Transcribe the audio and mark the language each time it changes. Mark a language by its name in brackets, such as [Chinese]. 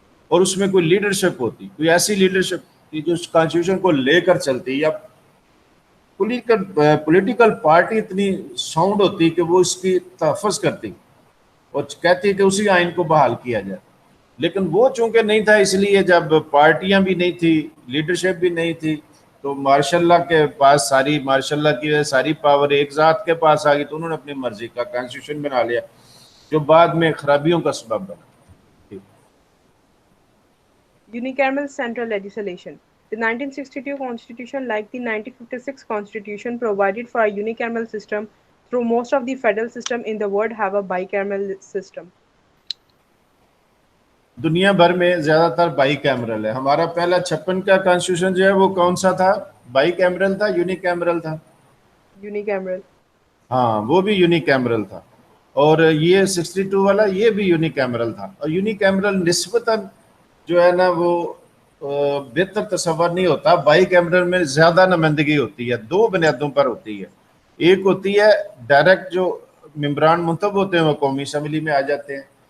[Urdu] اور اس میں کوئی لیڈرشپ ہوتی، کوئی ایسی لیڈرشپ جو کانسٹیٹیوشن کو لے کر چلتی، یا پولیٹیکل پارٹی اتنی ساؤنڈ ہوتی کہ وہ اس کی تحفظ کرتی اور کہتی کہ اسی آئین کو بحال کیا جائے، لیکن وہ چونکہ نہیں تھا، اس لیے جب پارٹیاں بھی نہیں تھی، لیڈرشپ بھی نہیں تھی، تو ماشاء اللہ کے پاس ساری، ماشاء اللہ کی ساری پاور ایک ذات کے پاس آ گئی، تو انہوں نے اپنی مرضی کا کانسٹیٹیوشن بنا لیا جو بعد میں خرابیوں کا سبب بنا۔ [English] Unicameral central legislation. The 1962 Constitution, like the 1956 Constitution, provided for a unicameral system. Through most of the federal system in the world have a bicameral system. [Urdu] دنیا بھر میں زیادہ تر بائی کیمرل ہے۔ ہمارا پہلا 56 کا کانسٹیٹیوشن جو ہے وہ کون سا تھا؟ بائی کیمرل تھا، یونی کیمرل تھا؟ [English] Unicameral. [Urdu] ہاں، وہ بھی یونی کیمرل تھا، اور یہ 62 والا یہ بھی یونی کیمرل تھا، اور یونی کیمرل نسبتاً جو ہے نا وہ بہتر تصور نہیں ہوتا۔ بائی کیمرل میں زیادہ نمائندگی ہوتی ہے، دو بنیادوں پر ہوتی ہے، ایک ہوتی ہے ڈائریکٹ جو ممبران منتخب ہوتے ہیں وہ قومی اسمبلی میں آ جاتے ہیں،